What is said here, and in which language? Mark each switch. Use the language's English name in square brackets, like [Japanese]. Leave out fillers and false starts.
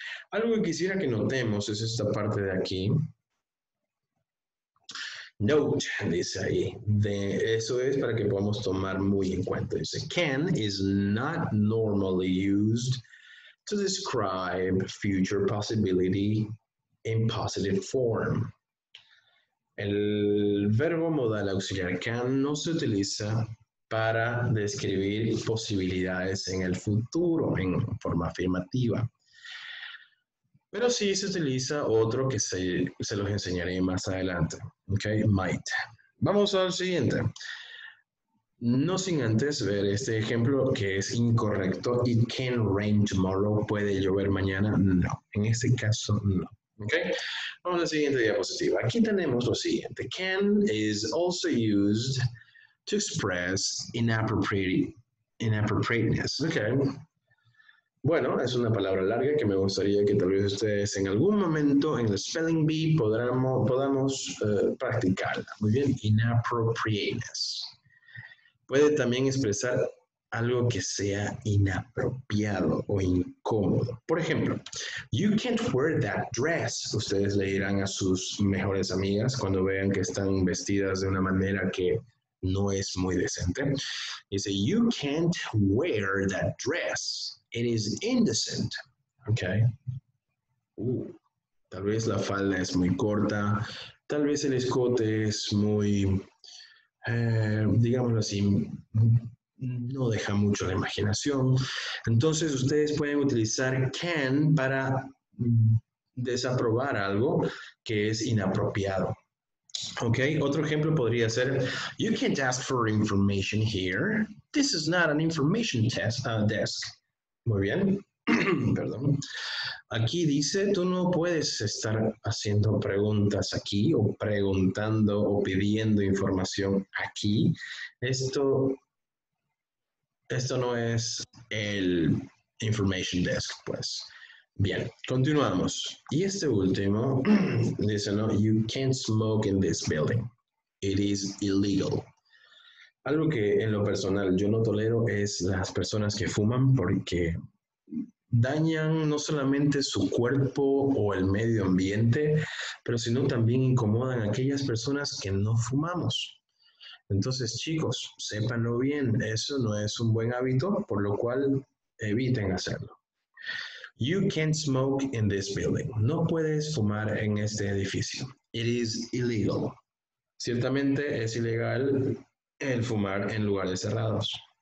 [Spanish] Algo que quisiera que notemos es esta parte de aquí. Note, dice ahí. Eso es para que podamos tomar muy en cuenta. Dice, [English] can is not normally used to describe future possibility in positive form. [Spanish] El verbo modal auxiliar can no se utiliza para describir posibilidades en el futuro en forma afirmativa. Pero sí se utiliza otro que se los enseñaré más adelante. Ok, might. Vamos al siguiente. No sin antes ver este ejemplo que es incorrecto. [English] It can rain tomorrow. [Spanish] ¿Puede llover mañana? No. En este caso, no. Ok. Vamos a la siguiente diapositiva. Aquí tenemos lo siguiente. [English] Can is also used to express inappropriateness. Ok. [Spanish] Bueno, es una palabra larga que me gustaría que tal vez ustedes en algún momento en el Spelling Bee podamos practicarla. Muy bien, inappropriateness. Puede también expresar algo que sea inapropiado o incómodo. Por ejemplo, [English] you can't wear that dress. [Spanish] Ustedes le dirán a sus mejores amigas cuando vean que están vestidas de una manera que no es muy decente. [English] Dice, you can't wear that dress. It is indecent. Okay. [Spanish] Tal vez la falda es muy corta, tal vez el escote es muy, digámoslo así, no deja mucho la imaginación. Entonces ustedes pueden utilizar can para desaprobar algo que es inapropiado. [English] Ok, [Spanish] otro ejemplo podría ser, [English] you can't ask for information here. This is not an information desk. [Spanish] Muy bien, perdón. Aquí dice, tú no puedes estar haciendo preguntas aquí o preguntando o pidiendo información aquí. Esto no es el information desk, pues. Bien, continuamos. Y este último dice, no, [English] you can't smoke in this building. It is illegal. [Spanish] Algo que en lo personal yo no tolero es las personas que fuman porque dañan no solamente su cuerpo o el medio ambiente, pero sino también incomodan a aquellas personas que no fumamos. Entonces, chicos, sépanlo bien, eso no es un buen hábito, por lo cual eviten hacerlo. [English] You can't smoke in this building. [Spanish] No puedes fumar en este edificio. [English] It is illegal. [Spanish] Ciertamente es ilegal el fumar en lugares cerrados.